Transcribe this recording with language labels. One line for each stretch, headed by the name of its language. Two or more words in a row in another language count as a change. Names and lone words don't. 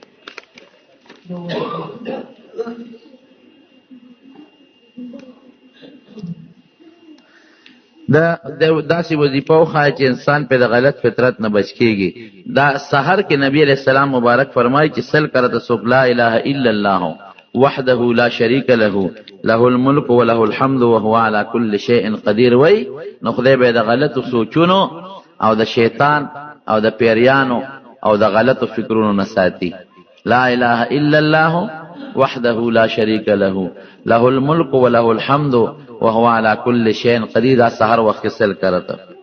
Pashto: دا داسې وظیفه وخایي چې انسان په د غلط فطرت نه بچ کېږي. دا سحر کې نبی
Arabic: علیہ السلام
Pashto: مبارک فرمایي چې سل کرته څوک
Arabic: لا اله الا الله وحده لا شریک له له الملک وله الحمد وهو على كل شيء قدیر
Pashto: وای نو خدای به د غلطو سوچونو او د شیطان او د پیریانو او د غلطو فکرونو نه ساتي.
Arabic: لا اله الا الله وحده لا شریک له له الملک وله الحمد وهو على كل شيء قدیر.
Pashto: سحر وخت سل کرته